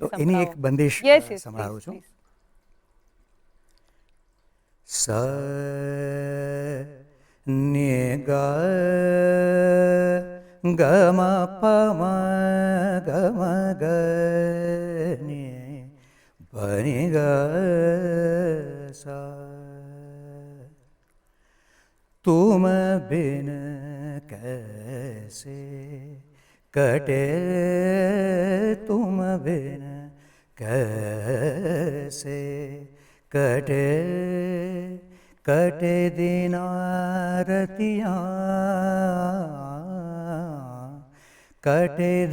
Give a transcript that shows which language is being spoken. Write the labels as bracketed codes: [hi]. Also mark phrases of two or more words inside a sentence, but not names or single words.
[gu] તો એની એક બંદિશ સંભળાવું છું. સ ને ગ ગ મ પ મ ગ મ ગ ને પ ને ગ સા. [hi] तुम बिन कैसे कटे तुम बिन कैसे कटे कटे दिनारतियाँ कटे